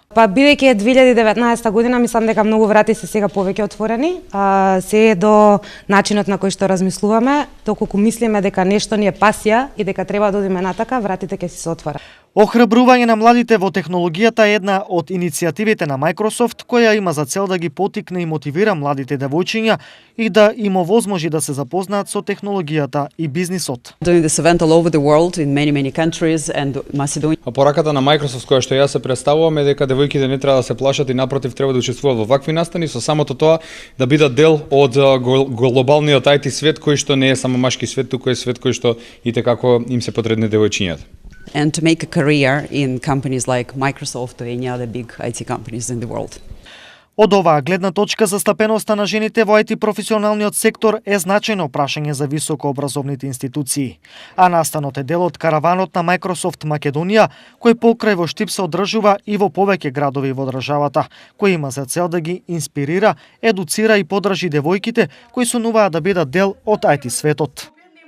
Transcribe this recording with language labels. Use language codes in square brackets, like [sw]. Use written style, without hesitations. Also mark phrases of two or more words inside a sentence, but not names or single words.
[mk] Па бидејќи е 2019 година, мислам дека многу врати се сега повеќе отворени, се до начинот на кој што размислуваме, доколку мислиме дека нешто ни е пасија и дека треба да одиме натака, вратите ќе се отворат. Охрабрување на младите во технологијата е една од иницијативите на Microsoft, која има за цел да ги потикне и мотивира младите девојчиња и да им овозможи да се запознаат со технологијата и бизнисот. [en] Doing this event all over the world in many countries and Macedonia. [mk] Пораката на Microsoft која што јас се представувам е дека девојките не треба да се плашат и напротив треба да учествуваат во вакви настани, со самото тоа да бидат дел од глобалниот IT свет кој што не е само машки свет, туку е свет кој што и како им се потребни девојчињата. [en] And to make a career in companies like Microsoft or any other big IT companies in the world. [mk] Од оваа гледна точка, застапеноста на жените во IT професионалниот сектор е значајно прашање за високообразовните институции. А настанот е дел од караванот на Microsoft Македонија, кој покрај во Штип се одржува и во повеќе градови во државата, кој има за цел да ги инспирира, едуцира и поддржи девојките кои сонуваат да бидат дел од IT светот.